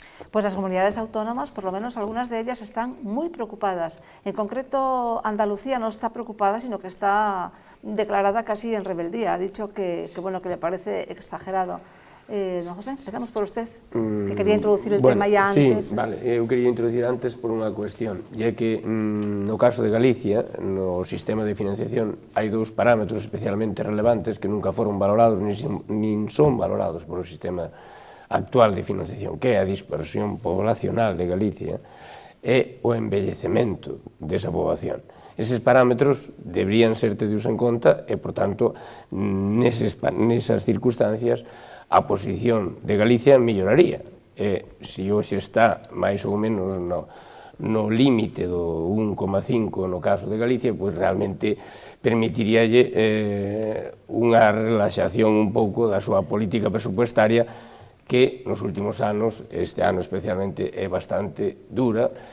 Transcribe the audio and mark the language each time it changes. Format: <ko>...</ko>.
<es>Pues las comunidades autónomas, por lo menos algunas de ellas, están muy preocupadas. En concreto, Andalucía no está preocupada, sino que está declarada casi en rebeldía. Ha dicho que le parece exagerado. Don José, empezamos por usted, que quería introducir el tema ya antes.</es> <gl>Sí, vale, eu quería introducir antes por unha cuestión, e é que no caso de Galicia, no sistema de financiación, hai dous parámetros especialmente relevantes que nunca foron valorados, nin son valorados por o sistema actual de financiación, que é a dispersión poblacional de Galicia e o envellecemento desa poboación. Eses parámetros deberían ser tenidos en conta e, por tanto, nesas circunstancias, a posición de Galicia melloraría. E, se hoxe está máis ou menos no límite do 1,5 no caso de Galicia, pois realmente permitiríalle unha relaxación un pouco da súa política presupuestaria, que nos últimos anos, este ano especialmente, é bastante dura.</gl>